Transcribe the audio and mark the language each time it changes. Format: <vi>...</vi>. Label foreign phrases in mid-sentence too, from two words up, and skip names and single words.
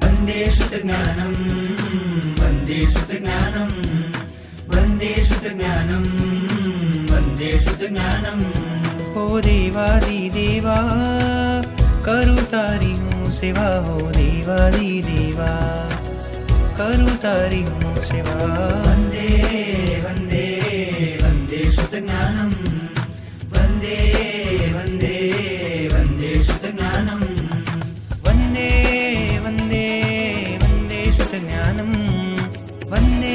<sa>वन्दे श्रुतज्ञानं वन्दे श्रुतज्ञानं वन्दे श्रुतज्ञानं वन्दे श्रुतज्ञानं</sa> <gu>ઓ દેવાધિદેવા કરું તારી હું સેવા હો દેવાધિદેવા કરું તારી હું સેવા वन्दे</gu> <sa>वन्दे वन्दे श्रुतज्ञानं वन्दे वन्दे वन्दे श्रुतज्ञानं वन्दे वन्दे वन्दे श्रुतज्ञानं वन्दे</sa>